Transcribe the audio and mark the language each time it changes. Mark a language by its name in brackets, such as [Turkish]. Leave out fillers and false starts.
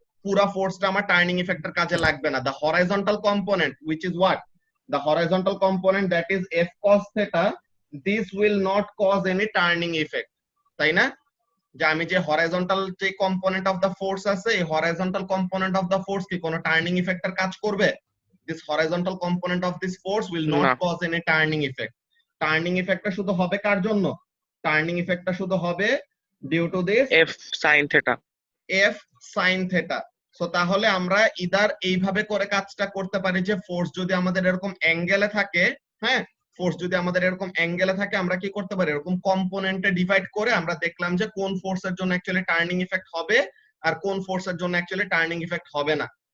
[Bangla] পুরা ফোর্সটা আমার টার্নিং ইফেক্টের কাজে লাগবে না। [English] the horizontal component which is what, the horizontal component that is F cos theta, this will not cause any turning effect, [Bangla] তাই না? যে আমি যে হরাইজন্টাল যে কম্পোনেন্ট অফ দ্য ফোর্স আছে, এই horizontal component of the force কি কোনো টার্নিং ইফেক্টের কাজ করবে? [English] This horizontal component of this force will not [Bangla] না। [English] cause any turning effect. [Bangla] Turning effect টা শুধু হবে কার জন্য? [English] Turning effect টা শুধু হবে due to this F sin theta. f sin theta. [Bangla] So তাহলে আমরা ইদার এইভাবে করে কাজটা করতে পারি, যে ফোর্স যদি আমাদের এরকম অ্যাঙ্গেলে থাকে, হ্যাঁ ফোর্স যদি আমাদের এরকম অ্যাঙ্গেলে থাকে, আমরা কি করতে পারি, এরকম কম্পোনেন্টে ডিভাইড করে আমরা দেখলাম যে কোন ফোর্সের জন্য অ্যাকচুয়ালি টার্নিং ইফেক্ট হবে আর কোন ফোর্সের জন্য অ্যাকচুয়ালি টার্নিং ইফেক্ট হবে না।